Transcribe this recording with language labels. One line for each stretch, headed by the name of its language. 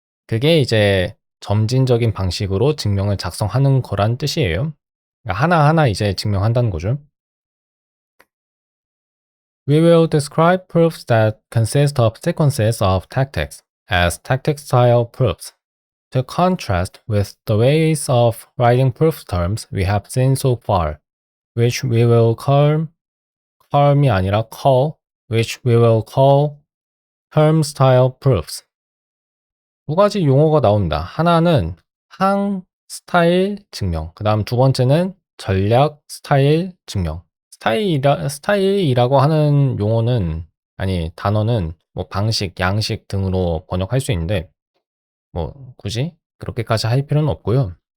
Korean: 그게 이제 점진적인 방식으로 증명을 작성하는 거란 뜻이에요. 그러니까 하나하나 이제 증명한다는 거죠.
English: We will describe proofs that consist of sequences of tactics as tactic-style proofs, to contrast with the ways of writing proof terms we have seen so far, which we will call
Korean: 이 아니라
English: which we will call term-style proofs.
Korean: 두 가지 용어가 나옵니다. 하나는 항 스타일 증명, 그 다음 두 번째는 전략 스타일 증명, 스타일이라고 하는 용어는 아니 단어는 뭐 방식, 양식 등으로 번역할 수 있는데 뭐 굳이 그렇게까지 할 필요는 없고요.